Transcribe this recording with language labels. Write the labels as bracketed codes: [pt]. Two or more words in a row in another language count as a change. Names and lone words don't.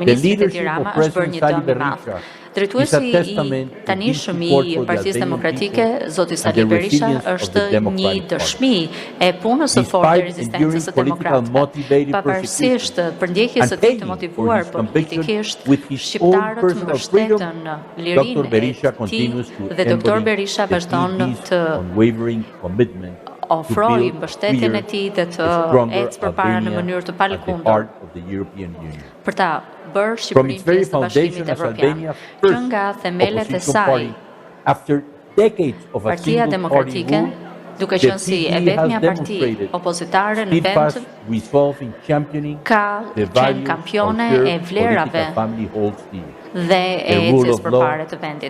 [en] The leadership of President Sali Berisha is a testament to the support for the Albanian people and the resilience of the Democratic Party. Despite enduring political motivated persecution and paying for his conviction with his own personal freedom, Dr. Berisha continues to embody the his unwavering commitment [sq] ofroi mbështetjen e tij dhe të ecë përpara në mënyrë të palëkundur për ta bërë Shqipërinë pjesë të Bashkimit Evropian. Që nga themelet e saj, Partia Demokratike, duke qenë si e vetmja parti opozitare në vend, ka qenë kampione e vlerave dhe e ecjes përpara të vendit.